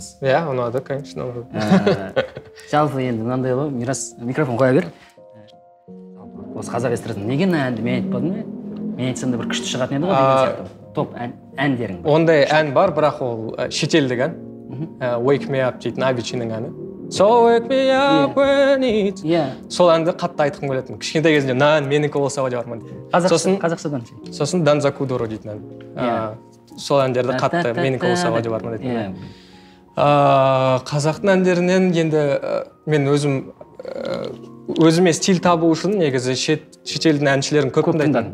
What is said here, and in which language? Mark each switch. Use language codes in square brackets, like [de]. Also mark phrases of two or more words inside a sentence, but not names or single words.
[kk] Иә, ұнады, конечно, ұнады. Жалпы енді мынандай ғой, Мирас, микрофон қоя бер. Осы қазақ эстрадасында неге әнді мен айтпадым? Мен айтсам да бір күшті шығатын еді ғой деген сияқты. Топ әндерің. Ондай ән бар, бірақ ол шетелдік ән. Wake Me Up дейтін Avicii'нің әні. [en] So wake me up when it's... [kk] Сол әнді қатты айтқым келетін. Кішкентай кезінде мына ән менікі болса ғой деп арман дейді. Қазақшадан ше? Сосын Danza Kuduro дейтін ән. Сол әндерді қатты менікі болса ғой деп арман дейді. Қазақтың әндерінен енді мен өзіме стиль табу үшін негізі шетелдің әншілерін көп тыңдайтын.